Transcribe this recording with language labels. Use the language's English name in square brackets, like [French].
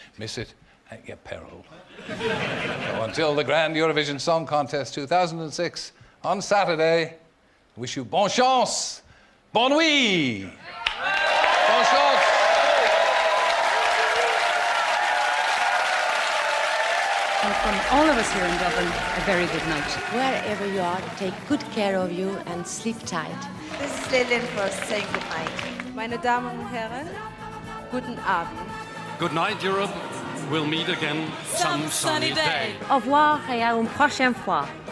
[English] Miss it at your peril. So until the grand Eurovision Song Contest 2006 on Saturday, wish you bon chance, bon nuit, bon chance. And from all of us here in Dublin, a very good night. Wherever you are, take good care of you and sleep tight. This is Lillian Frost saying goodnight. [German] Meine Damen und Herren, guten Abend. [English] Good night, Europe. We'll meet again some sunny day. [French] Au revoir et à une prochaine fois.